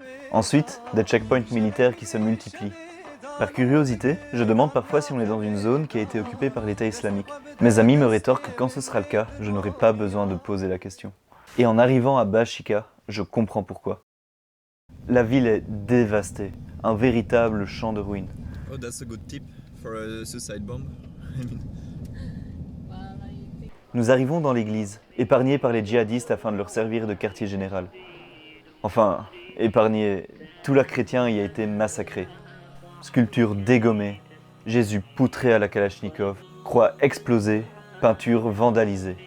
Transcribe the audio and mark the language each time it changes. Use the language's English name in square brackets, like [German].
[French] Ensuite, des checkpoints militaires qui se multiplient. Par curiosité, je demande parfois si on est dans une zone qui a été occupée par l'État islamique. Mes amis me rétorquent que quand ce sera le cas, je n'aurai pas besoin de poser la question. Et en arrivant à Bashika, je comprends pourquoi. La ville est dévastée, un véritable champ de ruines. [English] Oh, that's a good tip for a suicide bomb. [French] Nous arrivons dans l'église, épargnés par les djihadistes afin de leur servir de quartier général. Enfin, épargnés, tout l'art chrétien y a été massacré. Sculptures dégommées, Jésus poutré à la Kalachnikov, croix explosée, peinture vandalisée.